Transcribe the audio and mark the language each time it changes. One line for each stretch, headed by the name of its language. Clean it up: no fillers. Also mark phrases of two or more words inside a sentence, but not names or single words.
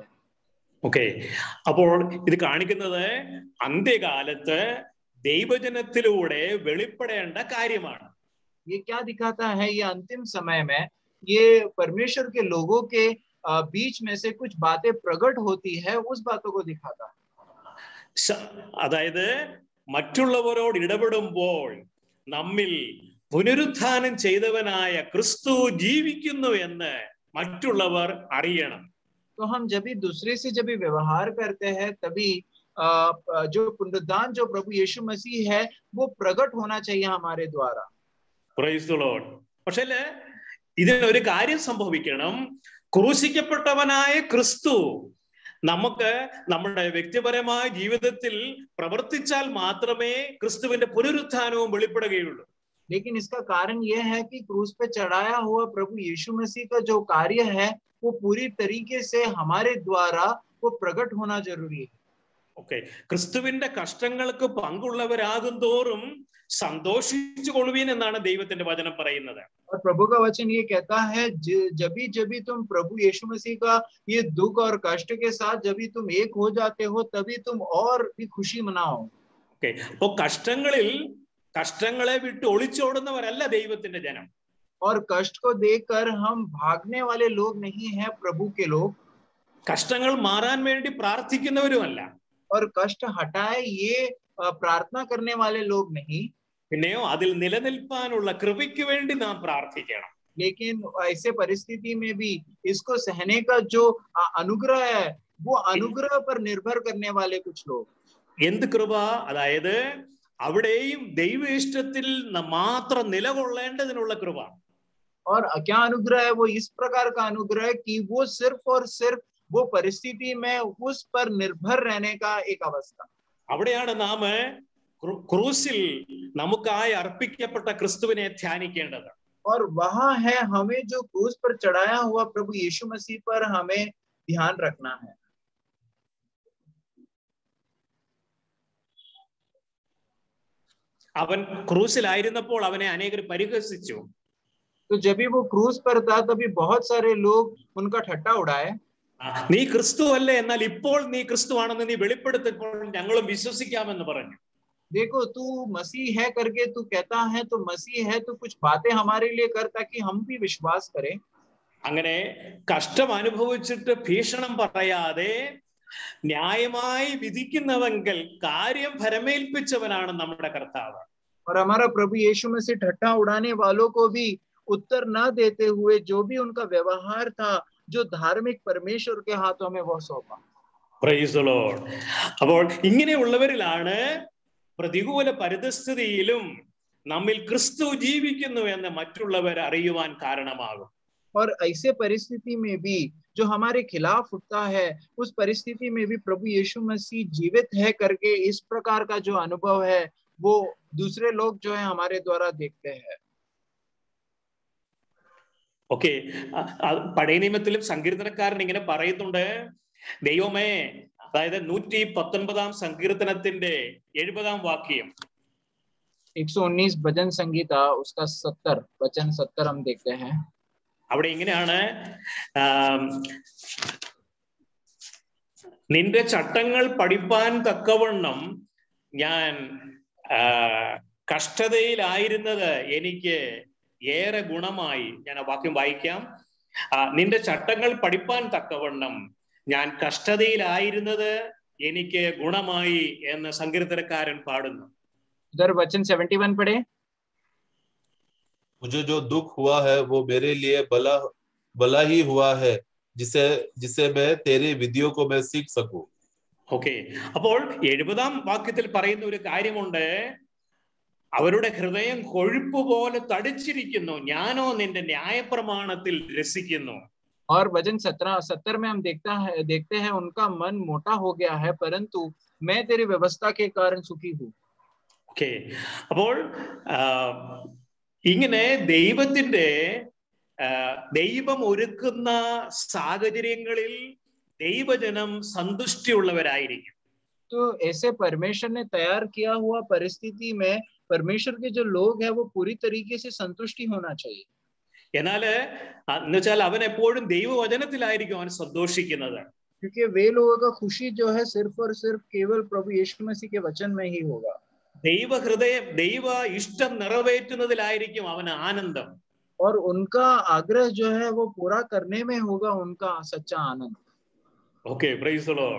Malayalam: ഓക്കെ, അപ്പോൾ ഇത് കാണിക്കുന്നത് അന്ത്യകാലത്ത് ദൈവജനത്തിലൂടെ വെളിപ്പെടേണ്ട കാര്യമാണ്.
Hindi: ये क्या दिखाता है? ये अंतिम समय में ये परमेश्वर के लोगों के बीच में से कुछ बातें प्रकट होती है, उस बातों को दिखाता है.
Malayalam: അതായത് മറ്റുള്ളവരോട് ഇടപെടുമ്പോൾ നമ്മിൽ പുനരുത്ഥാനം ചെയ്തവനായ ക്രിസ്തു ജീവിക്കുന്നു എന്ന് മറ്റുള്ളവർ അറിയണം.
Hindi: तो हम जब भी दूसरे से जब भी व्यवहार करते हैं तभी जो पुनरुत्थान जो प्रभु यीशु मसीह है वो प्रकट होना चाहिए हमारे द्वारा.
English: Praise the Lord.
Malayalam: പക്ഷേ ഇതിനൊരു കാര്യം സംഭവിക്കണം. ക്രൂശിക്കപ്പെട്ടവനായ ക്രിസ്തു നമുക്ക് നമ്മുടെ വ്യക്തിപരമായ ജീവിതത്തിൽ പ്രവർത്തിച്ചാൽ മാത്രമേ ക്രിസ്തുവിന്റെ പുനരുത്ഥാനവും വെളിപ്പെടുകയുള്ളൂ.
Hindi: लेकिन इसका कारण यह है कि क्रूस पे चढ़ाया हुआ प्रभु यीशु मसीह का जो कार्य है वो पूरी तरीके से हमारे द्वारा वो प्रकट होना जरूरी है.
Malayalam: ഓക്കെ, ക്രിസ്തുവിന്റെ കഷ്ടങ്ങൾക്ക് പങ്കുള്ളവരാകും തോറും സന്തോഷിച്ചു കൊള്ളുവീൻ എന്നാണ് ദൈവത്തിന്റെ വചനം പറയുന്നത്.
Hindi: और प्रभु का वचन ये कहता है जब भी तुम प्रभु यीशु मसीह का ये दुख और कष्ट के साथ जब भी तुम एक हो जाते हो तभी तुम और भी खुशी मनाओ.
Malayalam: ഓക്കെ, അപ്പോ കഷ്ടങ്ങളെ വിട്ട് ഒളിച്ചോടുന്നവരല്ല ദൈവത്തിന്റെ ജനം.
Hindi: और कष्ट को देखकर हम भागने वाले लोग नहीं हैं प्रभु के लोग.
Malayalam: കഷ്ടങ്ങൾ മാറാൻ വേണ്ടി പ്രാർത്ഥിക്കുന്നവരുമല്ല.
Hindi: और कष्ट हटाए ये प्रार्थना करने वाले लोग नहीं.
Malayalam: പിന്നെയോ അതിൽ നിലനിൽപ്പാനുള്ള കൃപയ്ക്ക് വേണ്ടി നാം പ്രാർത്ഥിക്കണം.
Hindi: लेकिन ऐसे परिस्थिति में भी इसको सहने का जो अनुग्रह है वो अनुग्रह पर निर्भर करने वाले कुछ लोग.
Malayalam: എന്ത് കൃപ? അതായത് അവിടെയും ദൈവ ഇഷ്ടത്തിൽ മാത്രം നിലകൊള്ളേണ്ടതിനുള്ള കൃപ.
Hindi: और क्या अनुग्रह है? वो इस प्रकार का अनुग्रह कि वो सिर्फ और सिर्फ वो परिस्थिति में उस पर निर्भर रहने का एक अवस्था.
Malayalam: അവിടെയാണ് നാം ക്രൂസിൽ നമുക്കായി അർപ്പിക്കപ്പെട്ട ക്രിസ്തുവിനെ ധ്യാനിക്കേണ്ടത്.
Hindi: और वहां है हमें जो क्रूस पर चढ़ाया हुआ प्रभु यीशु मसीह पर हमें ध्यान रखना है.
Malayalam: അവൻ ക്രൂസിലായിരുന്നപ്പോൾ അവനെ അനേകർ പരിഹസിച്ചു.
Hindi: तो जब भी वो क्रूस पर था तभी बहुत सारे लोग उनका ठट्टा उड़ाए.
Malayalam: നീ ക്രിസ്തു അല്ലേ, എന്നാൽ ഇപ്പോൾ നീ ക്രിസ്തുവാണെന്ന് നീ വെളിപ്പെടുത്തപ്പോൾ ഞങ്ങളും വിശ്വസിക്കാമെന്ന് പറഞ്ഞു.
Hindi: देखो तू मसीह है करके तू कहता है तो मसीह है, तो कुछ बातें हमारे लिए कर ताकि हम भी विश्वास करें.
Malayalam: അങ്ങനെ കഷ്ടം അനുഭവിച്ചിട്ട് ഭീഷണം പറയാതെ ന്യായമായി വിധിക്കുന്നവെങ്കിൽ കാര്യം ഫലമേൽപ്പിച്ചവനാണ് നമ്മുടെ കർത്താവ്.
Hindi: और हमारा प्रभु यीशु मसीह ठट्ठा उड़ाने वालों को भी उत्तर न देते हुए जो भी उनका व्यवहार था, जो धार्मिक परमेश्वर के हाथों में वो सौंपा.
English: Praise the Lord.
Malayalam: അപ്പോൾ ഇങ്ങനെയുള്ളവരിലാണ് പ്രതികൂല പരിതസ്ഥിതിയിലും നമ്മിൽ ക്രിസ്തു ജീവിക്കുന്നു എന്ന് മറ്റുള്ളവർ അറിയുവാൻ കാരണമാകും.
Hindi: और ऐसे परिस्थिति में भी जो हमारे खिलाफ उठता है, उस परिस्थिति में भी प्रभु यीशु मसीह जीवित है करके इस प्रकार का जो अनुभव है वो दूसरे लोग जो है हमारे द्वारा देखते हैं.
Malayalam: ഓക്കെ, പഴയ നിയമത്തിലും സങ്കീർത്തനക്കാരൻ ഇങ്ങനെ പറയുന്നുണ്ട്, ദൈവമേ, അതായത് 119 സങ്കീർത്തനത്തിന്റെ 70 വാക്യം.
Hindi: 119 भजन संगीता उसका 70 वचन 70 हम देखते हैं.
Malayalam: അവിടെ ഇങ്ങനെയാണ്, നിന്റെ ചട്ടങ്ങൾ പഠിപ്പാൻ തക്കവണ്ണം ഞാൻ കഷ്ടതയിലായിരുന്നത് എനിക്ക് ഏറെ ഗുണമായി. ഞാൻ ആ വാക്യം വായിക്കാം. നിന്റെ ചട്ടങ്ങൾ പഠിപ്പാൻ തക്കവണ്ണം ഞാൻ കഷ്ടതയിലായിരുന്നത് എനിക്ക് ഗുണമായി എന്ന് സങ്കീർത്തനക്കാരൻ പാടുന്നു.
Hindi: इधर वचन 71 पढ़े. मुझे जो दुख हुआ है वो मेरे लिए भला ही हुआ है, जिसे मैं तेरे विधियों को मैं सीख सकूं.
Malayalam: ഓക്കെ, അപ്പോൾ 70 വാക്യത്തിൽ പറയുന്ന ഒരു കാര്യമുണ്ട്, അവരുടെ ഹൃദയം കൊഴുപ്പ് പോലെ തടിച്ചിരിക്കുന്നു, ഞാനോ നിന്റെ ന്യായപ്രമാണത്തിൽ രസിക്കുന്നു.
Hindi: और वचन 70 में हम देखते हैं उनका मन मोटा हो गया है, परंतु मैं तेरी व्यवस्था के कारण सुखी हूँ.
Malayalam: ഓക്കെ, അപ്പോൾ ഇങ്ങനെ ദൈവം ഒരുക്കുന്ന സാഹചര്യങ്ങളിൽ ദൈവജനം സന്തുഷ്ടിയുള്ളവരായിരിക്കും.
Hindi: तो ऐसे परमेश्वर ने तैयार किया हुआ परिस्थिति में परमेश्वर के जो लोग हैं वो पूरी तरीके से संतुष्टि होना चाहिए.
Malayalam: എന്നാല് എന്നുവെച്ചാൽ അവൻ എപ്പോഴും ദൈവവചനത്തിലായിരിക്കും അവൻ സന്തോഷിക്കുന്നത്.
Hindi: क्योंकि वे लोगों का खुशी जो है सिर्फ और सिर्फ केवल प्रभु यीशु मसीह के वचन में ही होगा.
Malayalam: ദൈവ ഇഷ്ടം നിറവേറ്റുന്നതിലായിരിക്കും അവന് ആനന്ദം.
Hindi: और उनका आग्रह जो है वो पूरा करने में होगा उनका सच्चा आनंद.
English: Okay, praise the Lord.